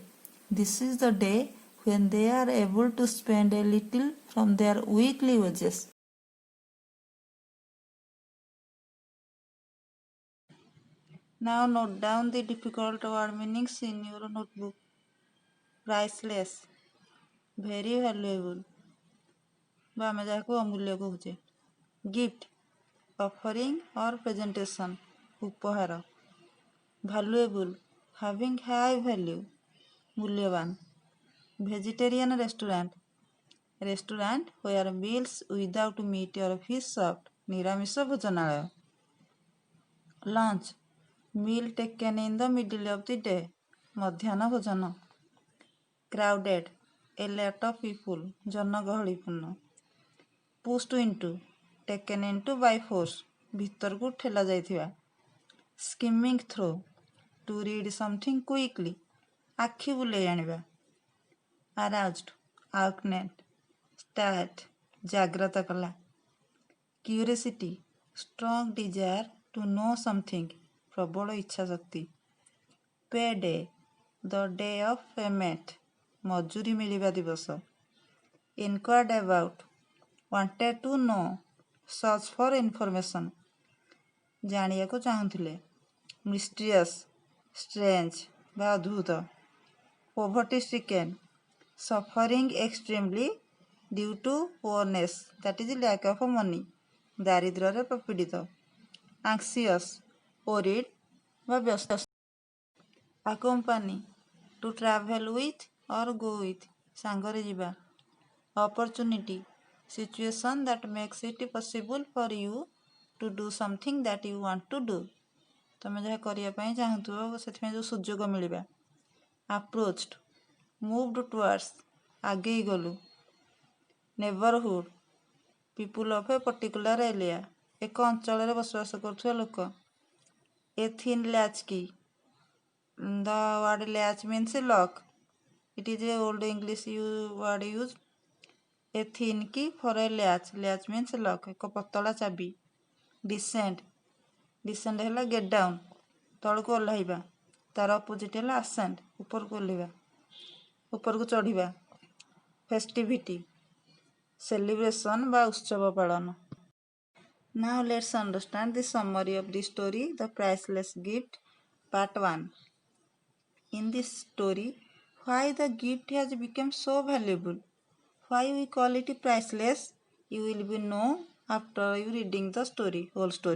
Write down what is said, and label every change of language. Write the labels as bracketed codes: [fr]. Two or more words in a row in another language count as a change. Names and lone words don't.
[en] This is the day when they are able to spend a little from their weekly wages. Now note down the difficult word meanings in your notebook. Priceless, very valuable, [or] ବା ଆମେ ଯାହାକୁ ଅମୂଲ୍ୟ କହୁଛେ. [en] Gift, offering or presentation, ଉପହାର. Valuable, having high value, ମୂଲ୍ୟବାନ. Vegetarian restaurant, restaurant where meals without meat or fish served, [or] ନିରାମିଷ ଭୋଜନାଳୟ. [en] Lunch, meal taken in the middle of the day, [or] ମଧ୍ୟାହ୍ନ ଭୋଜନ. [en] Crowded, a lot of people, ଜନଗହଳିପୂର୍ଣ୍ଣ. Pushed into, taken into by force, [or] ଭିତରକୁ ଠେଲା ଯାଇଥିବା. [en] Skimming through, to read something quickly, [or] ଆଖି ବୁଲେଇ ଆଣିବା. [en] Aroused, awakened, stirred, [or] ଜାଗ୍ରତ କଲା. [en] Curiosity, strong desire to know something, [or] ପ୍ରବଳ ଇଚ୍ଛା ଶକ୍ତି. [en] Payday, the day of payment, [or] ମଜୁରୀ ମିଳିବା ଦିବସ. [en] Inquired about, wanted to know, search for information, [or] ଜାଣିବାକୁ ଚାହୁଁଥିଲେ. [en] Mysterious, strange [or] ବା ଅଦ୍ଭୁତ. [en] Poverty stricken, suffering extremely due to poorness, that is lack of money, [or] ଦାରିଦ୍ର୍ୟରେ ପ୍ରପୀଡ଼ିତ. [en] Anxious, worried [or] ବା ବ୍ୟସ୍ତ. [en] Accompany, to travel with or go with, [or] ସାଙ୍ଗରେ ଯିବା. [en] Opportunity, situation that makes it possible for you to do something that you want to do, [or] ତମେ ଯାହା କରିବା ପାଇଁ ଚାହୁଁଥିବ ସେଥିପାଇଁ ଯେଉଁ ସୁଯୋଗ ମିଳିବା. [en] Approached, moved towards, [or] ଆଗେଇ ଗଲୁ. [en] Neighborhood, people of a particular area, [or] ଏକ ଅଞ୍ଚଳରେ ବସବାସ କରୁଥିବା ଲୋକ. [en] A thin latch key, the word latch means lock. It is a old English word used. A thin key for a latch. Latch means lock. [or] ଏକ ପତଳା ଚାବି. [en] Descend, descend ହେଲା get down, [or] ତଳକୁ ଓହ୍ଲାଇବା. ତାର ଅପୋଜିଟ୍ ହେଲା ascend, ଉପରକୁ ଓହ୍ଲାଇବା, ଉପରକୁ ଚଢ଼ିବା. [en] Festivity, celebration [or] ବା ଉତ୍ସବ ପାଳନ. [en] Now let's understand the summary of the story, The Priceless Gift, Part-1. In this story, why the gift has become so valuable, why we call it priceless, you will be know after you reading the story, whole story.